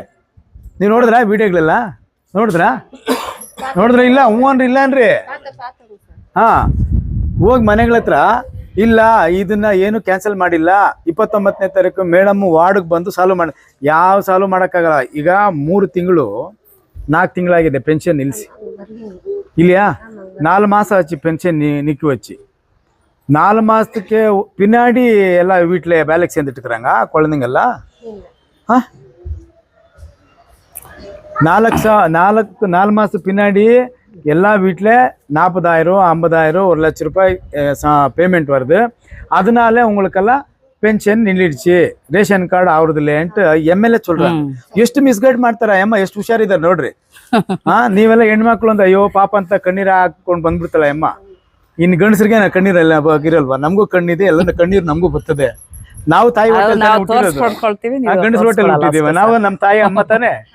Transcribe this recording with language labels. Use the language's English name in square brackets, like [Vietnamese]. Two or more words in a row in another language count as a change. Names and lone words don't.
[Kannada] ನೀವ್ ನೋಡಿದ್ರ ವಿಡಿಯೋಗಳೆಲ್ಲ ನೋಡಿದ್ರ ಇಲ್ಲ? ಹೂವನ್ರಿ ಇಲ್ಲ ಅನ್ರಿ. ಹಾ, ಹೋಗಿ ಮನೆಗಳ ಹತ್ರ ಇಲ್ಲ ಇದನ್ನ ಏನು ಕ್ಯಾನ್ಸಲ್ ಮಾಡಿಲ್ಲ, 29ನೇ ತಾರೀಕು ಮೇಡಮ್ ವಾರ್ಡ್ಗೆ ಬಂದು ಸಾಲ್ವ್ ಮಾಡಿ. ಯಾವ ಸಾಲ್ವ್ ಮಾಡೋಕ್ಕಾಗಲ್ಲ. ಈಗ 3 ತಿಂಗಳು 4 ತಿಂಗಳಾಗಿದೆ ಪೆನ್ಷನ್ ನಿಲ್ಲಿಸಿ. [Tamil] இல்லையா? 4 மாசம் ஆச்சு பென்ஷன் நிற்க வச்சு. 4 மாசத்துக்கு பின்னாடி எல்லாம் வீட்டில் வேலைக்கு சேர்ந்துட்டு இருக்கிறாங்க குழந்தைங்கெல்லாம். 4 மாசத்துக்கு பின்னாடி எல்லா வீட்டில் 40,000, 50,000, 1 லட்ச ரூபாய் பேமெண்ட் வருது. அதனால உங்களுக்கெல்லாம் [Kannada] ಪೆನ್ಷನ್ ನಿಲ್ಲಿಡ್ಸಿ, ರೇಷನ್ ಕಾರ್ಡ್ ಅವ್ರದಿಲ್ಲ ಅಂತ MLA சொல்றாங்க. ಎಷ್ಟು ಮಿಸ್ಗೈಡ್ ಮಾಡ್ತಾರ ಅಮ್ಮ, ಎಷ್ಟು ಹುಷಾರಿದ್ದಾರೆ ನೋಡ್ರಿ. ನೀವೆಲ್ಲ ಹೆಣ್ಮಕ್ಳು ಒಂದು ಅಯ್ಯೋ ಪಾಪ ಅಂತ ಕಣ್ಣೀರ್ ಹಾಕೊಂಡು ಬಂದ್ಬಿಡ್ತಲ್ಲ ಅಮ್ಮ. ಇನ್ನು ಗಂಡಸರಿಗೆ ಕಣ್ಣೀರಲ್ಲ ಇರಲ್ವಾ? ನಮಗೂ ಕಣ್ಣಿದೆ, ಎಲ್ಲ ಕಣ್ಣೀರು ನಮಗೂ ಬರ್ತದೆ. ನಾವು ತಾಯಿ ಗಂಡಸ ಹೊಟ್ಟೆಲ್ ಹುಟ್ಟಿದೀವಿ ನಾವು, ನಮ್ಮ ತಾಯಿ ಅಮ್ಮ ತಾನೆ.